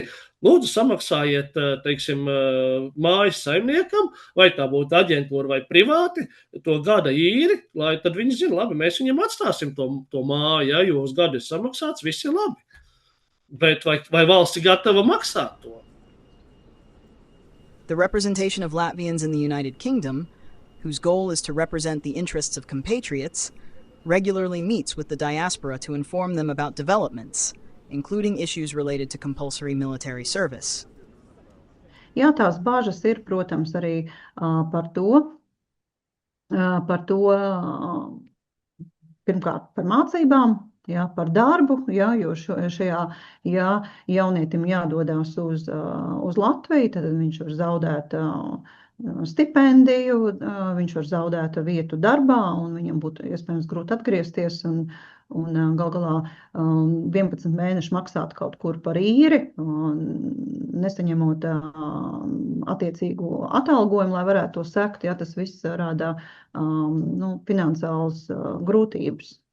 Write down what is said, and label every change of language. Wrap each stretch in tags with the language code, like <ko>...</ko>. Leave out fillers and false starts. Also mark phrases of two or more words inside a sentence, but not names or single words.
<lv>Lūdzu samaksājiet, teiksim, mājas saimniekam, vai tā būtu aģentūra vai privāti, to gada īri, lai tad viņi zina, labi, mēs viņam atstāsim to māju, ja, jo uz gadu ir samaksāts, viss ir labi. Bet vai valsts ir gatava maksāt to?</lv> <en>The representation of Latvians in the United Kingdom, whose goal is to represent the interests of compatriots, regularly meets with the diaspora to inform them about developments, including issues related to compulsory military service.</en> <lv>Jā, tās bāžas ir, protams, arī par to, pirmkārt, par mācībām, jā, par darbu, jā, jo šajā, ja jaunietim jādodās uz Latviju, tad viņš var zaudēt stipendiju, viņš var zaudēt vietu darbā, un viņam būtu iespējams grūti atgriezties, un gal galā 11 mēneši maksāt kaut kur par īri, nesaņemot attiecīgu atalgojumu, lai varētu to sekt, ja tas viss rādā finansiāls grūtības.</lv>